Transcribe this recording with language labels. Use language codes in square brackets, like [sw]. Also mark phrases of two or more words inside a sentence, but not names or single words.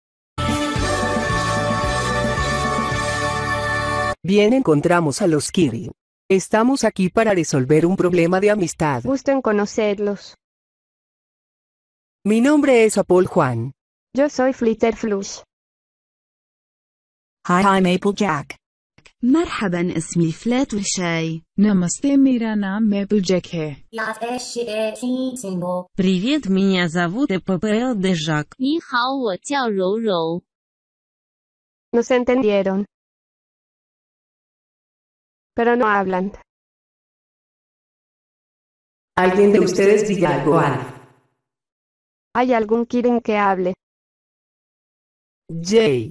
[es] Bien, encontramos a los Kirin. Estamos aquí para resolver un problema de amistad. Gusto en conocerlos. Mi nombre es Apple Juan. Yo soy Flitterflush. [en] Hi, I'm Applejack. [ar] مرحبا اسمي فلات وشاي. [hi] Namaste, मेरा नाम Applejack है. [ru] Привет, меня зовут Эппл Джак. [zh] 你好，我叫柔柔。 [es] Nos entendieron. Pero no hablan. ¿Alguien de ustedes diga algo, Alf? ¿Hay algún Kirin que hable? Jay.